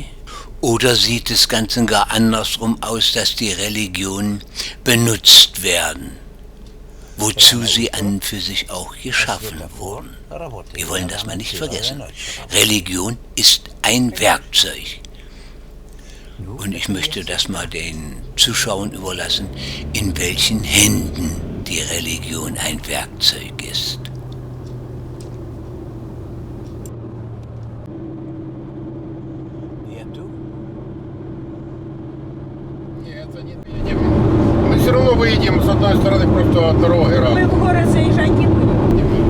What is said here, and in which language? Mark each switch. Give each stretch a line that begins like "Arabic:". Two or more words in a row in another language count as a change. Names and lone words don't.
German: Oder sieht es ganz und gar andersrum aus, dass die Religionen benutzt werden, wozu sie an und für sich auch geschaffen wurden? Wir wollen das mal nicht vergessen. Religion ist ein Werkzeug. Und ich möchte das mal den Zuschauern überlassen, in welchen Händen die Religion ein Werkzeug ist.
Russian: Мы все равно выедем с одной стороны просто от дороги. Мы в город заезжать не будем.